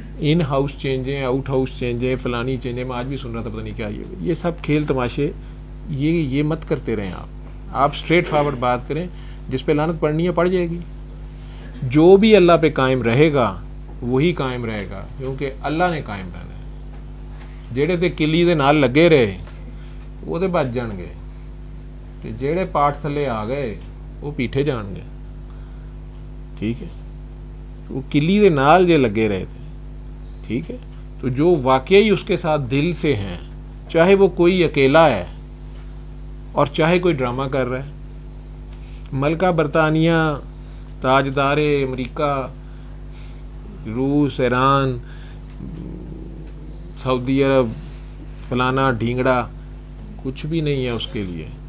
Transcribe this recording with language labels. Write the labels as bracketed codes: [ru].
[ur] In house چینجیں، out house چینجیں، فلانی چینجیں، میں آج بھی سن رہا تھا پتہ نہیں کیا یہ سب کھیل تماشے، یہ مت کرتے رہیں. آپ اسٹریٹ فارورڈ بات کریں، جس پہ لعنت پڑنی ہے پڑ جائے گی. جو بھی اللہ پہ قائم رہے گا وہی قائم رہے گا، کیونکہ اللہ نے قائم رہنا ہے. [pa] جہے تے کلی دے نال لگے رہے وہ تے بچ جان گے، تے جہے پاٹ تھلے آ گئے وہ پیٹھے جان گے. ٹھیک ہے، وہ کلی دے نال جے لگے رہے تھے. [ur] ٹھیک ہے، تو جو واقعی اس کے ساتھ دل سے ہیں، چاہے وہ کوئی اکیلا ہے اور چاہے کوئی ڈرامہ کر رہا ہے. ملکہ برطانیہ، تاجدار امریکہ، روس، ایران، سعودی عرب، فلانا ڈھینگڑا، کچھ بھی نہیں ہے اس کے لیے.